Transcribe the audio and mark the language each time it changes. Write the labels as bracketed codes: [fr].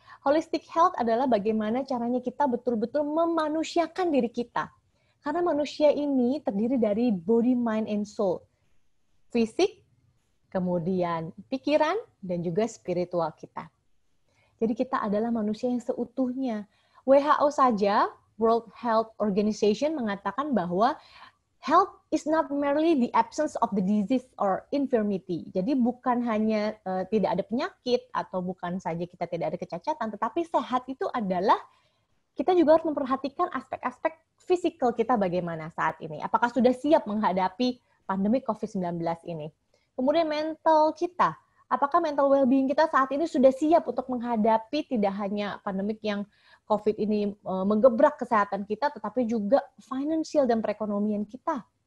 [id] Holistic health adalah bagaimana caranya kita betul-betul memanusiakan diri kita. Karena manusia ini terdiri dari [en] body, mind, and soul. [id] Fisik, kemudian pikiran, dan juga spiritual kita. Jadi kita adalah manusia yang seutuhnya. [en] WHO [id] saja, [en] World Health Organization, [id] mengatakan bahwa [en] health is not merely the absence of the disease or infirmity. [id] Jadi bukan hanya tidak ada penyakit atau bukan saja kita tidak ada kecacatan, tetapi sehat itu adalah kita juga harus memperhatikan aspek-aspek fisikal kita bagaimana saat ini. Apakah sudah siap menghadapi pandemi COVID-19 ini? Kemudian mental kita. Apakah mental well-being kita saat ini sudah siap untuk menghadapi tidak hanya pandemik yang COVID ini menggebrak kesehatan kita, tetapi juga finansial dan perekonomian kita.